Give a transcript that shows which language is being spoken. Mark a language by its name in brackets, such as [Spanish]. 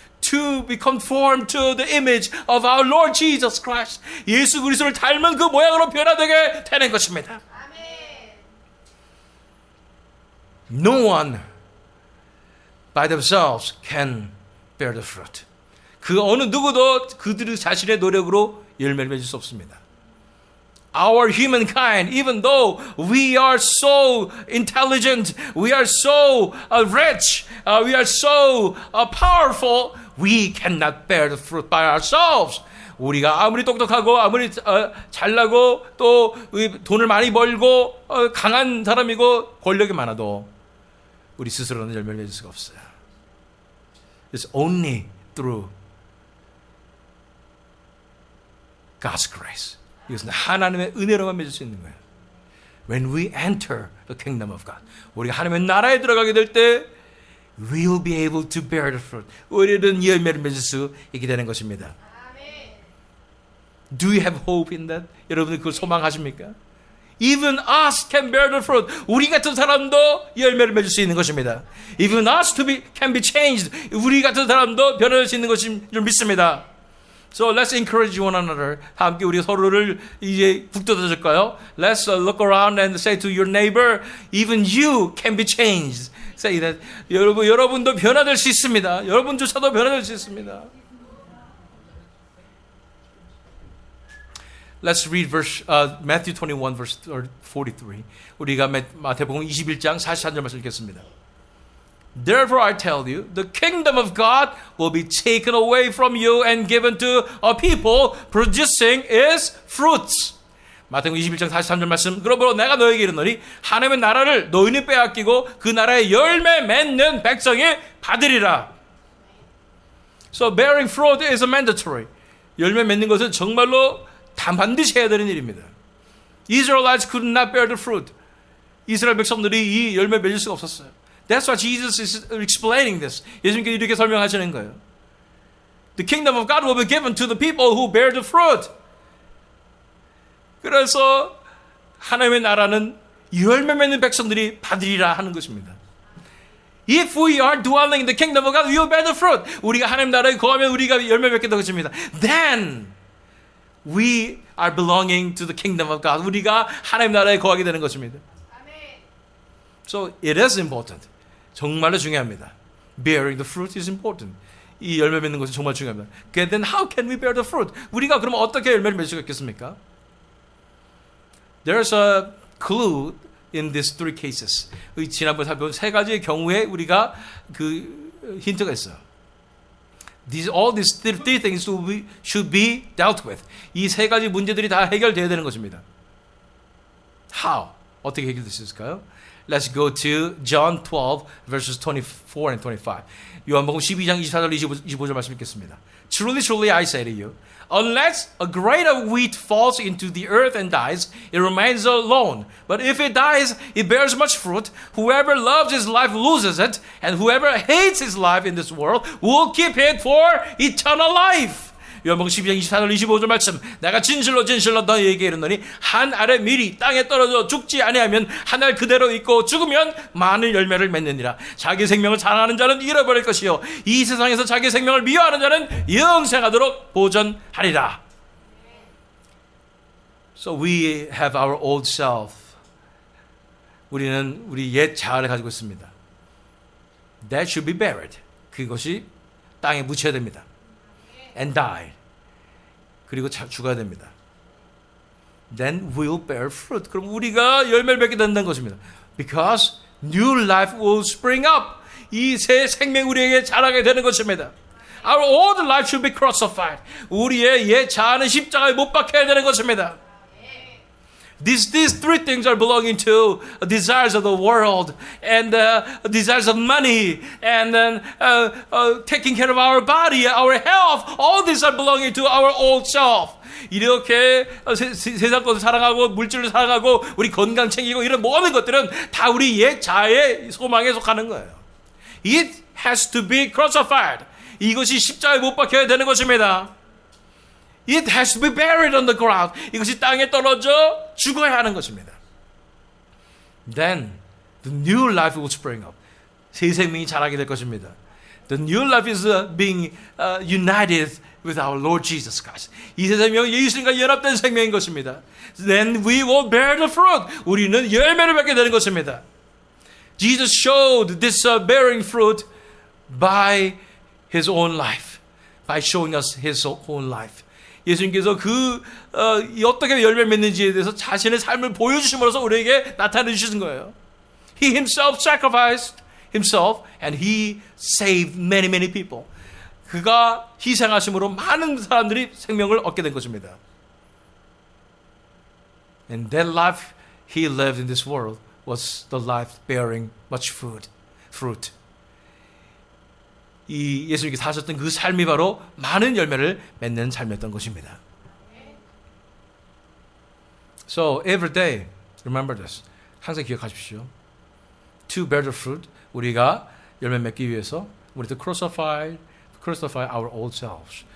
[English] to be conformed to the image of our Lord Jesus Christ. [Korean] 예수 그리스도를 닮은 그 모양으로 변화되게 되는 것입니다. [English] No one by themselves can bear the fruit. [Korean] 그 어느 누구도 그들 자신의 노력으로 열매를 맺을 수 없습니다. [English] Our humankind, even though we are so intelligent, we are so rich, we are so powerful, we cannot bear the fruit by ourselves. [Korean] 우리가 아무리 똑똑하고 아무리 잘나고 또 돈을 많이 벌고 강한 사람이고 권력이 많아도 우리 스스로는 열매를 맺을 수가 없어요. [English] It's only through God's grace. [Korean] 이것은 하나님의 은혜로만 맺을 수 있는 거예요. [English] When we enter the kingdom of God, [Korean] 우리가 하나님의 나라에 들어가게 될 때 [English] we will be able to bear the fruit. [Korean] 우리는 열매를 맺을 수 있게 되는 것입니다. [English] Do you have hope in that? [Korean] 여러분들 그걸 소망하십니까? [English] Even us can bear the fruit. [Korean] 우리 같은 사람도 열매를 맺을 수 있는 것입니다. [English] Even us can be changed. [Korean] 우리 같은 사람도 변화될 수 있는 것인 줄 믿습니다. [English] So let's encourage one another. [Korean] 함께 우리 서로를 이제 북돋아줄까요? [English] Let's look around and say to your neighbor, even you can be changed. Say that. [Korean] 여러분도 변화될 수 있습니다. 여러분조차도 변화될 수 있습니다. [English] Let's read Matthew 21 verse 43. [Korean] 우리가 마태복음 21장 44절 말씀 읽겠습니다. [English] Therefore I tell you, the kingdom of God will be taken away from you and given to a people producing its fruits. [Korean] 마태복음 21장 43절 말씀. 그러므로 내가 너에게 이르노니 하나님의 나라를 너희는 빼앗기고 그 나라의 열매 맺는 백성이 받으리라. [English] So bearing fruit is mandatory. [Korean] 열매 맺는 것은 정말로 다 반드시 해야 되는 일입니다. [English] Israelites could not bear the fruit. [Korean] 이스라엘 백성들이 이 열매 맺을 수가 없었어요. [English] That's why Jesus is explaining this. [Korean] 예수님께서 이렇게 설명하시는 거예요. [English] The kingdom of God will be given to the people who bear the fruit. [Korean] 그래서 하나님의 나라는 열매 맺는 백성들이 받으리라 하는 것입니다. [English] If we are dwelling in the kingdom of God, we will bear the fruit. [Korean] 우리가 하나님 나라에 거하면 우리가 열매 맺게 될 것입니다. [English] Then we are belonging to the kingdom of God. [Korean] 우리가 하나님 나라에 거하게 되는 것입니다. [English] So it is important. [Korean] 정말로 중요합니다. [English] Bearing the fruit is important. [Korean] 이 열매 맺는 것이 정말 중요합니다. [English] Then how can we bear the fruit? [Korean] 우리가 그러면 어떻게 열매를 맺을 수 있겠습니까? [English] There's a clue in these three cases. [Korean] 지난번에 살펴본 세 가지의 경우에 우리가 그 힌트가 있어요. [English] All these three things should be dealt with. [Korean] 이 세 가지 문제들이 다 해결돼야 되는 것입니다. [English] How? [Korean] 어떻게 해결될 수 있을까요? [English] Let's go to John 12 verses 24 and 25. [Korean] 요한복음 12장 24절 25절 말씀 읽겠습니다. [English] Truly, truly, I say to you, unless a grain of wheat falls into the earth and dies, it remains alone. But if it dies, it bears much fruit. Whoever loves his life loses it, and whoever hates his life in this world will keep it for eternal life. [Korean] 요한복음 12장 24절 25절 말씀. 내가 진실로 진실로 너희에게 이르노니 한 알의 밀이 땅에 떨어져 죽지 아니하면 한 알 그대로 있고 죽으면 많은 열매를 맺느니라. 자기 생명을 사랑하는 자는 잃어버릴 것이요 이 세상에서 자기 생명을 미워하는 자는 영생하도록 보존하리라. [English] So we have our old self. [Korean] 우리는 우리 옛 자아를 가지고 있습니다. [English] That should be buried. [Korean] 그것이 땅에 묻혀야 됩니다. [English] And die. [Korean] 그리고 죽어야 됩니다. [English] Then we'll bear fruit. [Korean] 그럼 우리가 열매를 맺게 된다는 것입니다. [English] Because new life will spring up. [Korean] 이 새 생명 우리에게 자라게 되는 것입니다. [English] Our old life should be crucified. [Korean] 우리의 옛 자아는 십자가에 못 박혀야 되는 것입니다. [English] These three things are belonging to desires of the world and desires of money and then taking care of our body, our health. All these are belonging to our old self. [Korean] 이렇게 세상 것을 사랑하고 물질을 사랑하고 우리 건강 챙기고 이런 모든 것들은 다 우리 옛 자아의 소망에 속하는 거예요. [English] It has to be crucified. [Korean] 이것이 십자가에 못 박혀야 되는 것입니다. [English] It has to be buried on the ground. [Korean] 이것이 땅에 떨어져 죽어야 하는 것입니다. [English] Then the new life will spring up. [Korean] 새 생명이 자라게 될 것입니다. [English] The new life is being united with our Lord Jesus Christ. [Korean] 이 새 생명은 예수님과 연합된 생명인 것입니다. [English] Then we will bear the fruit. [Korean] 우리는 열매를 맺게 되는 것입니다. [English] Jesus showed this bearing fruit by His own life. By showing us His own life. [Korean] 예수님께서 어떻게 열매 맺는지에 대해서 자신의 삶을 보여주심으로써 우리에게 나타내 주신 거예요. [English] He Himself sacrificed Himself and He saved many people. [Korean] 그가 희생하심으로 많은 사람들이 생명을 얻게 된 것입니다. [English] And that life He lived in this world was the life bearing much fruit. [Korean] 이 예수님께서 사셨던 그 삶이 바로 많은 열매를 맺는 삶이었던 것입니다. [English] So every day, remember this. [Korean] 항상 기억하십시오. [English] To bear the fruit, [Korean] 우리가 열매 맺기 위해서 [English] we need to crucify our old selves.